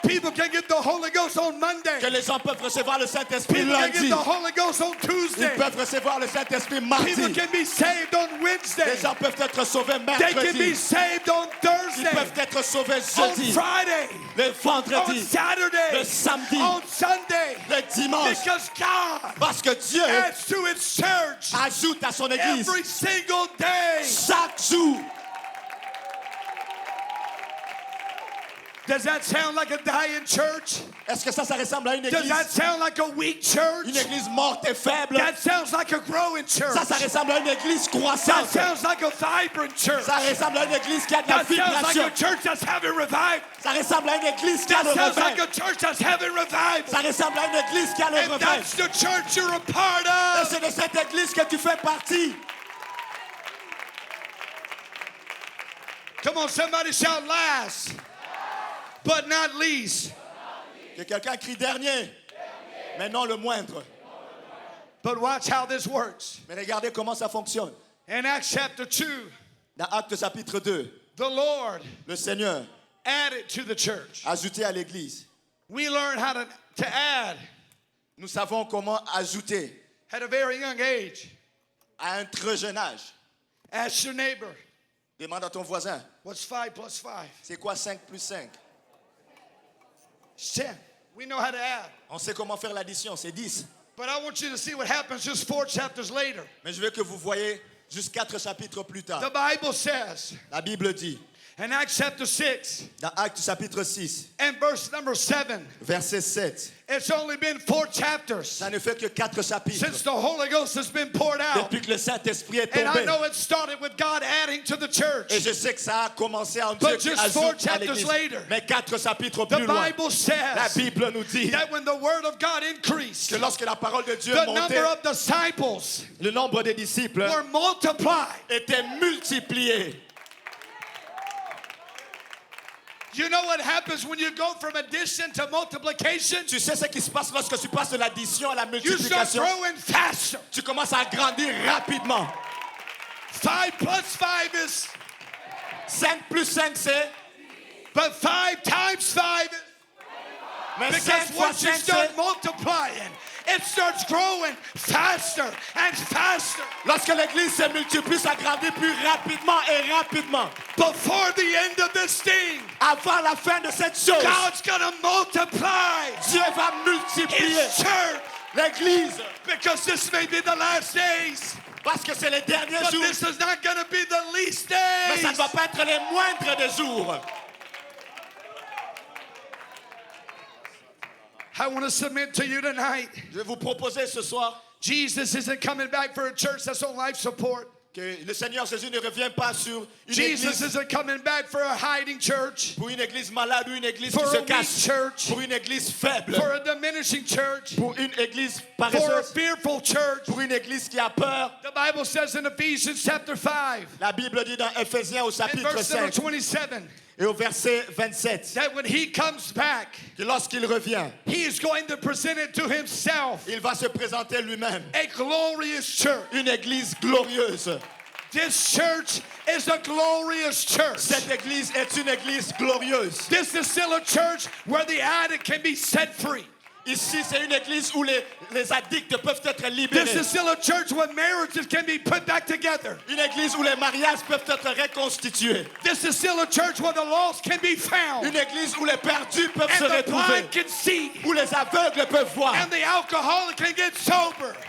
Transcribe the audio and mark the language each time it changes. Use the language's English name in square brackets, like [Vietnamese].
[English] people can get the Holy Ghost on Monday. [French] que les gens peuvent recevoir le Saint-Esprit [English] People can get [French] lundi. [English] the Holy Ghost on [French] Ils [English] Tuesday. [French] peuvent recevoir le Saint-Esprit [English] People [French] mardi. [English] can be saved on [French] Les [English] Wednesday. [French] gens peuvent être sauvés [English] They can be [French] mercredi. [English] saved on [French] Ils [English] Thursday, [French] peuvent être sauvés [English] on [French] jeudi, [English] Friday, [French] le [English] on [French] vendredi, [English] Saturday, [French] le samedi, [English] on Sunday. [French] le dimanche. [English] Because God [French] Parce que Dieu [English] adds to His church [French] ajoute à son église [English] every single day. [French] chaque jour. [English] Does that sound like a dying church? [French] Est-ce que ça ressemble à une [English] Does that [French] église? [English] sound like a weak church? [French] Une église morte et faible? [English] That sounds like a growing church. [French] Ça ressemble à une église [English] That [French] croissante. [English] sounds like a vibrant church. [French] Ça ressemble à une église qui a de la [English] That sounds like [French] vibration. [English] a church that's having revival. [French] Ça ressemble à une église qui a [English] That [French] le [English] sounds like [French] réveil. [English] a church that's having revival. [French] Ça ressemble à une église qui a le [English] And [French] réveil. [English] that's the church you're a part [French] Et [English] of. [French] c'est de cette église que tu fais partie. [English] Come on, somebody shout last, but not least. [French] Que quelqu'un crie dernier, mais non le moindre. [English] But watch how this works. [French] Mais regardez comment ça fonctionne. [English] In Acts chapter 2, [French] Dans Acte chapitre 2, [English] the Lord [French] le Seigneur [English] added to the church. [French] a ajouté à l'église. [English] We learn how to add [French] Nous savons comment ajouter [English] at a very young age. [French] à un très jeune âge. [English] Ask your neighbor, [French] Demande à ton voisin, [English] what's 5 plus 5? [French] c'est quoi 5 plus 5? [English] It's 10. We know how to add. [French] On sait comment faire l'addition, c'est 10. [English] But I want you to see what happens just 4 chapters later. [French] Mais je veux que vous voyez juste 4 chapitres plus tard. [English] The Bible says [French] La Bible dit, [English] in Acts chapter 6 [French] dans Acte chapitre 6, [English] and verse number 7, [French] verset 7, [English] it's only been 4 chapters [French] ça ne fait que 4 chapitres [English] since the Holy Ghost has been poured out. [French] depuis que le Saint-Esprit est [English] And I [French] tombé. [English] know it started with God adding to the church. [French] Et je sais que ça a commencé en Dieu [English] But [French] qui [English] just 4 [French] ajoute à [English] chapters [French] l'église. [English] later, [French] Mais 4 chapitres [English] The [French] plus loin, [English] Bible [French] la [English] says [French] Bible nous dit [English] that when the word of God increased, [French] que lorsque la parole de Dieu [English] the [French] montait, [English] number of disciples [French] le nombre des disciples [English] were multiplied. [French] était multiplié. [English] You know what happens when you go from addition to multiplication? [French] Tu sais ce qui se passe lorsque tu passes de l'addition à la [English] You start [French] multiplication? [English] growing faster. [French] Tu commences à grandir rapidement. [English] 5 plus 5 is, [French] 5 plus 5, c'est... [English] but 5 times 5 is, [French] Mais 5 [English] because [French] fois [English] once you [French] 5, [English] start [French] c'est... [English] multiplying, it starts growing faster and faster. [French] Lorsque l'église se multiplie, ça grandit plus rapidement et rapidement. [English] Before the end of this thing, [French] Avant la fin de cette chose, [English] God's gonna multiply [French] Dieu va multiplier [English] His church [French] l'église. [English] because this may be the last days, [French] Parce que c'est les derniers [English] but [French] jours. [English] this is not gonna be the least [French] Mais ça ne [English] days. [French] va pas être les moindres des jours. [English] I want to submit to you tonight. [French] Je vais vous proposer ce soir [English] Jesus isn't coming back for a church that's on life support. [French] que le Seigneur Jésus ne revient pas sur une [English] Jesus [French] église, [English] isn't coming back for a hiding church, [French] pour une église malade ou une église [English] for [French] qui [English] a [French] se [English] weak [French] cache, [English] church, [French] pour une église faible, [English] for a diminishing church, [French] pour une église [English] for a [French] paresseuse, [English] fearful church. [French] pour une église qui a peur. [English] The Bible says in Ephesians chapter 5 [French] La Bible dit dans Ephésiens au [English] and [French] chapitre [English] verse number [French] 5 [English] 27 [French] et au verset 27 [English] that when he comes back, [French] que lorsqu'il revient, [English] he is going to present it to himself, [French] il va se présenter lui-même. [English] a glorious church. [French] Une église glorieuse. [English] This church is a glorious church. [French] Cette église est une église glorieuse. [English] This is still a church where the addict can be set free. [French] Ici, c'est une église où les addicts peuvent être [English] This [French] libérés. [English] is still a church where marriages can be put back together. [French] Une église où les mariages peuvent être reconstitués. [English] This is still a church where the lost can be found. [French] Une église où les perdus peuvent se [English] And the [French] retrouver. [English] blind can see. [French] Où les aveugles peuvent voir. [English] And the alcoholic can get sober.